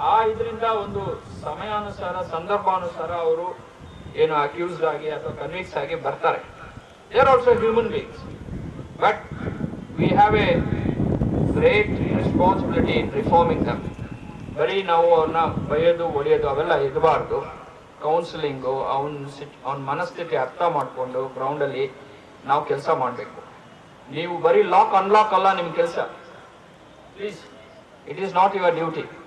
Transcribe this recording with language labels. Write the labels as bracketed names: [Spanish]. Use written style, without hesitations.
[Kannada] ಇದರಿಂದ ಒಂದು ಸಮಯಾನುಸಾರ, ಸಂದರ್ಭಾನುಸಾರ ಅವರು ಏನು ಅಕ್ಯೂಸ್ಡ್ ಆಗಿ ಅಥವಾ ಕನ್ವಿಕ್ಸ್ ಆಗಿ ಬರ್ತಾರೆ. [English] They are also human beings. But we have a great responsibility in reforming them. [Kannada] ಬರೀ ನಾವು ಅವ್ರನ್ನ ಬೈಯೋದು, ಹೊಡೆಯೋದು ಅವೆಲ್ಲ ಇರಬಾರ್ದು. ಕೌನ್ಸಿಲಿಂಗು, ಅವನ ಮನಸ್ಥಿತಿ ಅರ್ಥ ಮಾಡಿಕೊಂಡು ಗ್ರೌಂಡಲ್ಲಿ ನಾವು ಕೆಲಸ ಮಾಡಬೇಕು. ನೀವು ಬರೀ ಲಾಕ್ ಅನ್ಲಾಕ್ ಅಲ್ಲ ನಿಮ್ಮ ಕೆಲಸ. [English] Please, it is not your duty.